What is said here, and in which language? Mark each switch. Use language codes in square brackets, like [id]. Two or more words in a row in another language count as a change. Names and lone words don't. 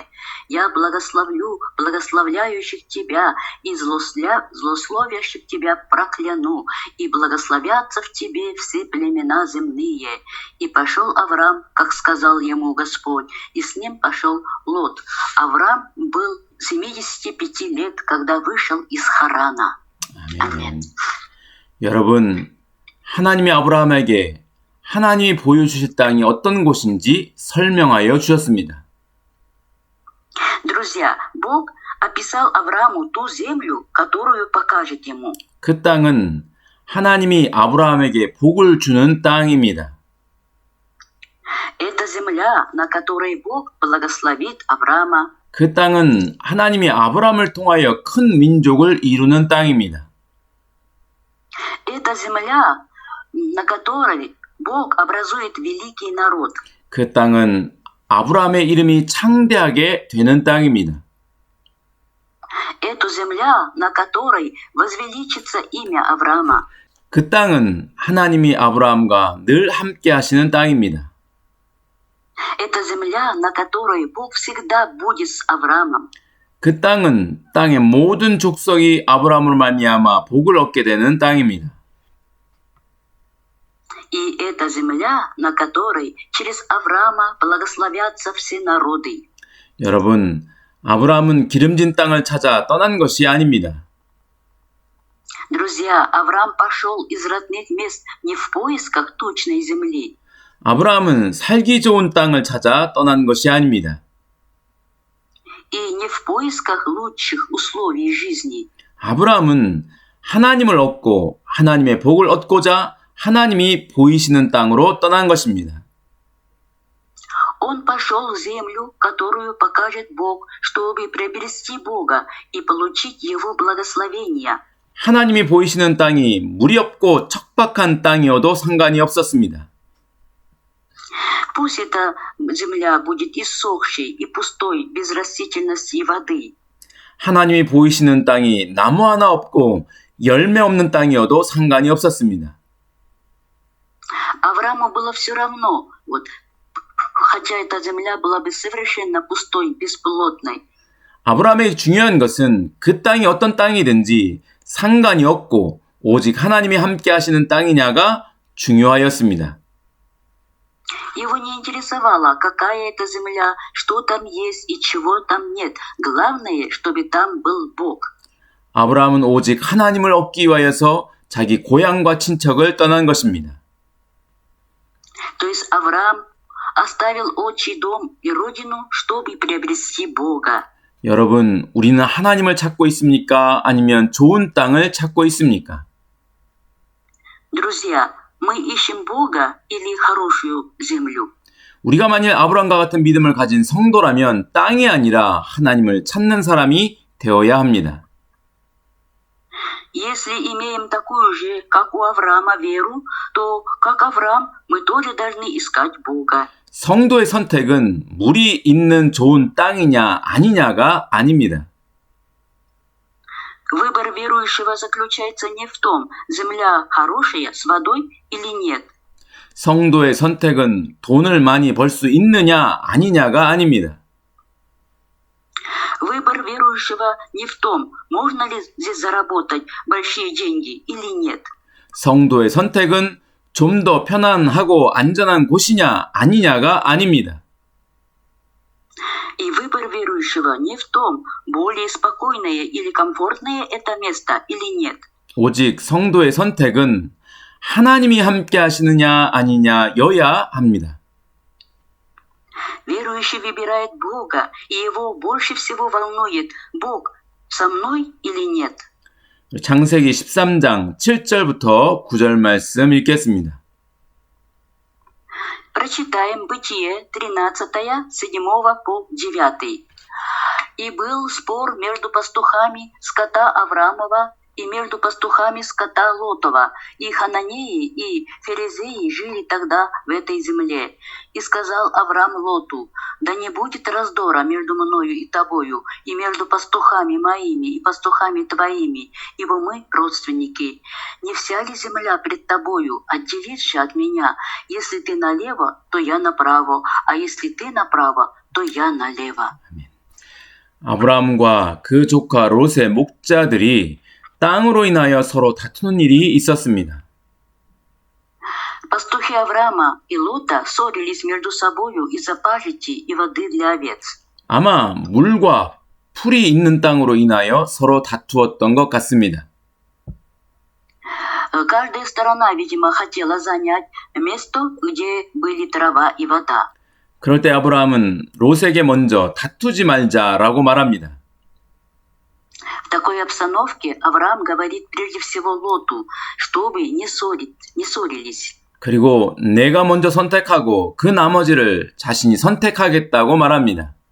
[ru] Я благословлю благословляющих тебя, и злословящих тебя прокляну, и благословятся в тебе все племена земные. И пошел Авраам, как сказал ему Господь, и с ним пошел Лот. Авраам был 75 лет, когда вышел из Харана». [ko] 아멘. 여러분, 하나님이 아브라함에게 하나님이 보여주실 땅이 어떤 곳인지 설명하여 주셨습니다. [ru] Друзья, Бог описал Аврааму ту землю, которую покажет ему. [ko] 그 땅은 하나님이 아브라함에게 복을 주는 땅입니다. [ru] Это земля, на которой Бог благословит Авраама. [ko] 그 땅은 하나님이 아브라함을 통하여 큰 민족을 이루는 땅입니다. [ru] Это земля, на которой Бог образует великий народ. [ko] 그 땅은 아브라함의 이름이 창대하게 되는 땅입니다. [ru] Это земля, на которой возвеличится имя Авраама. [ko] 그 땅은 하나님이 아브라함과 늘 함께 하시는 땅입니다. [ru] Это земля, на которой Бог всегда будет с Авраамом. [ko] 그 땅은 땅의 모든 족속이 아브라함으로 말미암아 복을 얻게 되는 땅입니다. [ru] И это земля, на которой через Авраама благословятся все народы. [ko] 여러분, 아브라함은 기름진 땅을 찾아 떠난 것이 아닙니다. [ru] Друзья, Авраам пошел из родных мест не в поисках тучной земли. [ko] 아브라함은 살기 좋은 땅을 찾아 떠난 것이 아닙니다. [ru] И не в поисках лучших условий жизни. [ko] 아브라함은 하나님을 얻고 하나님의 복을 얻고자 하나님이 보이시는 땅으로 떠난 것입니다. [ru] Он пошел в землю, которую покажет Бог, чтобы приобрести Бога и получить Его благословения. [ko] 하나님이 보이시는 땅이 물이 없고 척박한 땅이어도 상관이 없었습니다. [ru] Пусть эта земля будет иссохшей и пустой, без растительности и воды. [ko] 하나님이 보이시는 땅이 나무 하나 없고 열매 없는 땅이어도 상관이 없었습니다. [ru] Аврааму было все равно, хотя эта земля была бы совершенно пустой, бесплодной. [ko] 아브라함에게 중요한 것은 그 땅이 어떤 땅이든지 상관이 없고 오직 하나님이 함께 하시는 땅이냐가 중요하였습니다. [ru] Его не интересовало, какая это земля, что там есть и чего там нет. Главное, чтобы там был Бог. [ko] 아브라함은 오직 하나님을 얻기 위하여서 자기 고향과 친척을 떠난 것입니다. [ru] То есть Авраам оставил отчий дом и родину, чтобы приобрести Бога. [ko] 여러분, 우리는 하나님을 찾고 있습니까? 아니면 좋은 땅을 찾고 있습니까? [ru] Друзья, мы ищем Бога или хорошую землю? [ko] 우리가 만일 아브라함과 같은 믿음을 가진 성도라면 땅이 아니라 하나님을 찾는 사람이 되어야 합니다. [ru] Если имеем такую же, как у Авраама, веру, то, как Авраам, мы тоже должны искать Бога. [ko] 성도의 선택은 물이 있는 좋은 땅이냐 아니냐가 아닙니다. [ru] Выбор верующего заключается не в том, земля хорошая с водой или нет. [ko] 성도의 선택은 돈을 많이 벌 수 있느냐 아니냐가 아닙니다. [ru] Выбор верующего не в том, можно ли здесь заработать большие деньги или нет. [ko] 성도의 선택은 좀 더 편안하고 안전한 곳이냐 아니냐가 아닙니다. [ru] И выбор верующего не в том, более спокойное или комфортное это место или нет. [ko] 오직 성도의 선택은 하나님이 함께 하시느냐 아니냐여야 합니다. [ru] Верующий выбирает Бога, и его больше всего волнует, Бог со мной или нет. [ko] 창세기 13장 7절부터 9절 말씀 읽겠습니다. [ru] Прочитаем Бытие 13, 7 по 9. «И был спор между пастухами скота Авраамова и между пастухами скота Лотова, и Хананеи и Ферезеи жили тогда в этой земле. И сказал Авраам Лоту: да не будет раздора между мною и тобою, и между пастухами моими и пастухами твоими, ибо мы родственники. Не вся ли земля пред тобою? Отделись же от меня. Если ты налево, то я направо, а если ты направо, то я налево». [ko] 아브라함과 그 조카 롯의 목자들이 땅으로 인하여 서로 다투는 일이 있었습니다. [ru] Пастухи Авраама и Лота ссорились между собою из-за пажити и воды для овец. [ko] 아마 물과 풀이 있는 땅으로 인하여 서로 다투었던 것 같습니다. [ru] Каждая сторона, видимо, хотела занять место, где были трава и вода. [ko] 그럴 때 아브라함은 롯에게 먼저 다투지 말자라고 말합니다. [ru] В такой обстановке Авраам говорит прежде всего Лоту, чтобы не ссорились. [ko] 그리고 내가 먼저 선택하고 그 나머지를 자신이 선택하겠다고 말합니다.